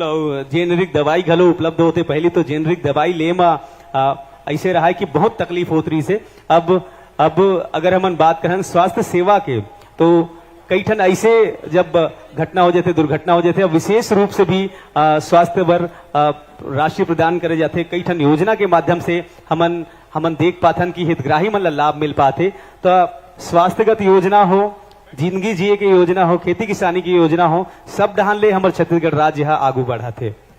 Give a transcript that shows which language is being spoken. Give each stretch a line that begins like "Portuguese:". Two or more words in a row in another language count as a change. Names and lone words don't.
Chhattisgarhi: जेनरिक दवाई घलो उपलब्ध होते, पहले तो जेनरिक दवाई ले में ऐसे रहा है कि बहुत तकलीफ होती रही से। अब अगर हम बात करें स्वास्थ्य सेवा के तो कई ठन ऐसे जब घटना हो जाते, दुर्घटना हो जाते, अब विशेष रूप से भी स्वास्थ्य वर राशि प्रदान करे जाते। कई ठन योजना के माध्यम से हमन देख पाथन कि हितग्राही मन ला लाभ मिल पाते। तो स्वास्थ्यगत योजना हो, जिंदगी जिए की योजना हो, खेती किसानी की योजना हो, सब ढहान ले हमारे छत्तीसगढ़ राज्य यहाँ आगू बढ़ा थे।